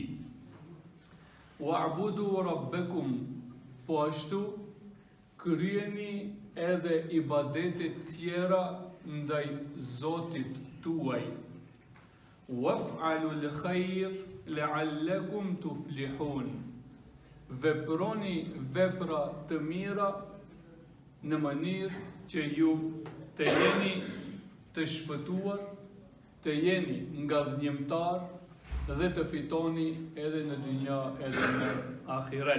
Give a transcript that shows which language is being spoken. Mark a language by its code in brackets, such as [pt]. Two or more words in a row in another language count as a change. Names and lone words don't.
[ar] واعبدوا ربكم, [sq] po ashtu kryeni edhe ibadetet tjera ndaj Zotit tuaj. [ar] وافعلوا الخير لعلكم تفلحون. [sq] Veproni vepra të mira në mënyrë që ju të jeni të shpëtuar, të jeni nga dhënjimtar dhe të fitoni edhe në dynja edhe në ahiret.